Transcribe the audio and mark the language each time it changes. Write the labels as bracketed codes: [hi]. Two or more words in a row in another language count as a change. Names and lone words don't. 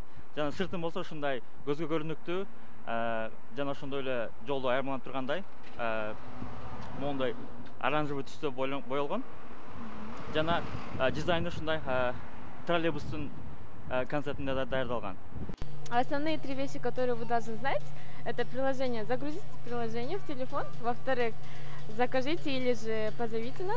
[ky] Жана сыртын болсо ушундай көзгө көрүнүктүү жана ошондой эле жолдо айырмаланып тургандай моундай оранжевый түстө боелгон. Жана дизайны ушундай троллейбустун концептинде даярдалган. [ru] Основные 3 вещи, которые вы должны знать, это приложение. Загрузите приложение в телефон. Во-вторых, закажите или же позовите нас.